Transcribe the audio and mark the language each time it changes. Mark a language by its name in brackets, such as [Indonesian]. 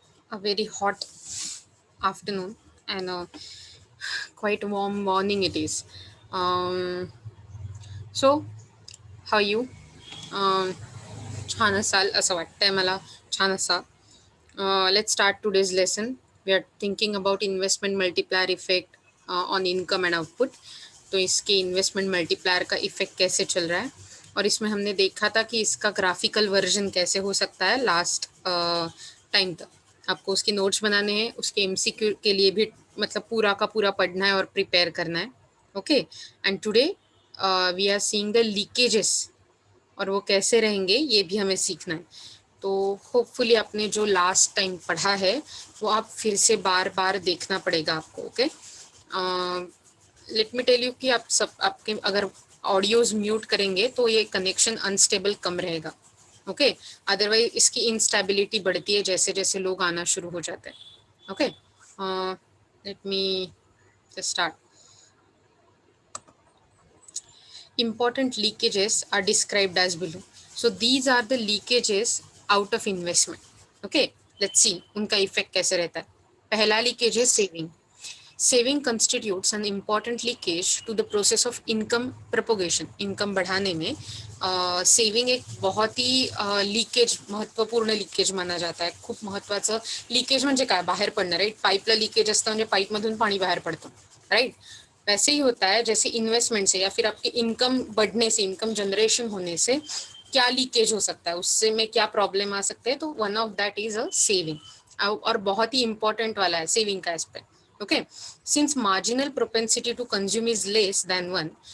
[English] a very hot afternoon and a quite warm morning it is. Um, so, how are you? [Marathi] Um, छान असाल असं वाटतंय मला छान असा. [English] Let's start today's lesson. We are thinking about investment multiplier effect on income and output. [Hindi] तो इसके investment multiplier का इफेक्ट कैसे चल रहा है और इसमें हमने देखा था कि इसका ग्राफिकल वर्जन कैसे हो सकता है लास्ट टाइम तक. आपको उसके नोट्स बनाने हैं, उसके एमसीक्यू के लिए भी मतलब पूरा का पूरा पढ़ना है और प्रिपेयर करना है. [English] okay, and today we are seeing the leakages [Hindi] और वो कैसे रहेंगे ये भी हमें सीखना है. तो होपफुली आपने जो लास्ट टाइम पढ़ा है वो आप फिर से बार बार देखना पड़ेगा आपको. Okay, [English] let me tell you [Hindi] कि आप सब आपके अगर ऑडियोज म्यूट करेंगे तो ये कनेक्शन अनस्टेबल कम रहेगा. ओके, अदरवाइज इसकी इंस्टेबिलिटी बढ़ती है जैसे जैसे लोग आना शुरू हो जाते हैं. [English] Okay, let me start. Important leakages are described as below. So these are the leakages out of investment. Okay, let's see [Hindi] उनका इफेक्ट कैसे रहता है. पहला लीकेज है [English] Saving. Saving constitutes an important leakage to the process of income propagation. [Hindi] Income बढ़ाने में saving एक बहुत ही लीकेज महत्वपूर्ण लीकेज माना जाता है. [Marathi] खूप महत्वाचं लीकेज म्हणजे काय, बाहेर पडणं. राईट, पाईपला लीकेज असतं म्हणजे पाईपमधून पाणी बाहेर पडतं. [Hindi] राईट, वैसे ही होता है जैसे इन्वेस्टमेंट से या फिर आपके इनकम बढ़ने से, इनकम जनरेशन होने से क्या लीकेज हो सकता है, उससे में क्या प्रॉब्लम आ सकते हैं. तो [English] One of that is a saving. [Hindi] और बहुत ही इंपॉर्टेंट वाला है सेविंग का aspect. [English] Okay, since marginal propensity to consume is less than one.